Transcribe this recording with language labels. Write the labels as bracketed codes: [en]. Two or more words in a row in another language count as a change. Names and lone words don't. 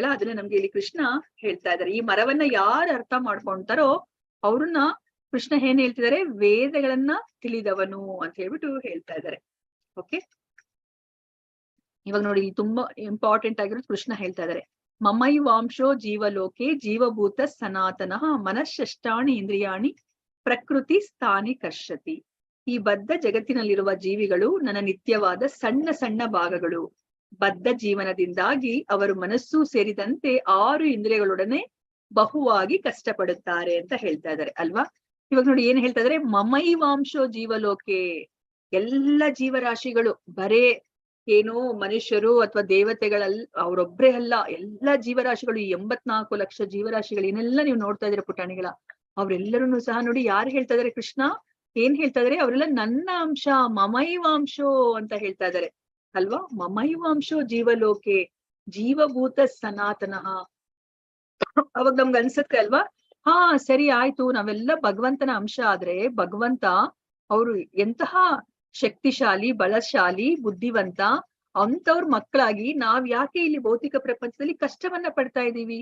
[kn] ಅದನ್ನ ನಮ್ಗೆ ಇಲ್ಲಿ ಕೃಷ್ಣ ಹೇಳ್ತಾ ಇದ್ದಾರೆ. ಈ ಮರವನ್ನ ಯಾರು ಅರ್ಥ ಮಾಡ್ಕೊಂತಾರೋ ಅವ್ರನ್ನ ಕೃಷ್ಣ ಏನ್ ಹೇಳ್ತಿದ್ದಾರೆ? ವೇದಗಳನ್ನ ತಿಳಿದವನು ಅಂತ ಹೇಳ್ಬಿಟ್ಟು ಹೇಳ್ತಾ ಇದ್ದಾರೆ. ಓಕೆ, ಇವಾಗ ನೋಡಿ ತುಂಬಾ ಇಂಪಾರ್ಟೆಂಟ್ ಆಗಿರೋದು ಕೃಷ್ಣ ಹೇಳ್ತಾ ಇದ್ದಾರೆ. [sa] ಮಮೈವಾಂಶೋ ಜೀವಲೋಕೆ ಜೀವಭೂತ ಸನಾತನಃ ಮನಃಷ್ಟಾಣಿ ಇಂದ್ರಿಯಾಣಿ ಪ್ರಕೃತಿ ಸ್ಥಾನಿ ಕರ್ಷತಿ. [kn] ಈ ಬದ್ಧ ಜಗತ್ತಿನಲ್ಲಿರುವ ಜೀವಿಗಳು ನನ್ನ ನಿತ್ಯವಾದ ಸಣ್ಣ ಸಣ್ಣ ಭಾಗಗಳು. ಬದ್ಧ ಜೀವನದಿಂದಾಗಿ ಅವರು ಮನಸ್ಸು ಸೇರಿದಂತೆ 6 ಇಂದ್ರಿಯಗಳೊಡನೆ ಬಹುವಾಗಿ ಕಷ್ಟಪಡುತ್ತಾರೆ ಅಂತ ಹೇಳ್ತಾ ಇದ್ದಾರೆ ಅಲ್ವಾ. ಇವಾಗ ನೋಡಿ ಏನ್ ಹೇಳ್ತಾ ಇದಾರೆ? [sa] ಮಮೈವಾಂಶೋ ಜೀವಲೋಕೆ. [kn] ಎಲ್ಲ ಜೀವರಾಶಿಗಳು, ಬರೇ ಏನು ಮನುಷ್ಯರು ಅಥವಾ ದೇವತೆಗಳಲ್ಲ, ಅವರೊಬ್ರೇ ಅಲ್ಲ, ಎಲ್ಲ ಜೀವರಾಶಿಗಳು, 84 ಲಕ್ಷ ಜೀವರಾಶಿಗಳು ಏನೆಲ್ಲ ನೀವು ನೋಡ್ತಾ ಇದ್ದೀರಾ ಪುಟಾಣಿಗಳ, ಅವ್ರೆಲ್ಲರೂ ಸಹ ನೋಡಿ ಯಾರು ಹೇಳ್ತಾ ಇದಾರೆ? ಕೃಷ್ಣ ಏನ್ ಹೇಳ್ತಾ ಇದಾರೆ? ಅವರೆಲ್ಲ ನನ್ನ ಅಂಶ, ಮಮೈವಾಂಶೋ ಅಂತ ಹೇಳ್ತಾ ಇದಾರೆ ಅಲ್ವಾ. [sa] ಮಮೈವಾಂಶೋ ಜೀವಲೋಕೆ ಜೀವಭೂತ ಸನಾತನಃ. [kn] ಅವಾಗ ನಮ್ಗೆ ಅನ್ಸುತ್ತೆ ಅಲ್ವಾ, ಹಾ ಸರಿ ಆಯ್ತು, ನಾವೆಲ್ಲ ಭಗವಂತನ ಅಂಶ ಆದ್ರೆ ಭಗವಂತ ಅವರು ಎಂತಹ ಶಕ್ತಿಶಾಲಿ, ಬಲಶಾಲಿ, ಬುದ್ಧಿವಂತ ಅಂತವ್ರ ಮಕ್ಕಳಾಗಿ ನಾವ್ ಯಾಕೆ ಇಲ್ಲಿ ಭೌತಿಕ ಪ್ರಪಂಚದಲ್ಲಿ ಕಷ್ಟವನ್ನ ಪಡ್ತಾ ಇದೀವಿ?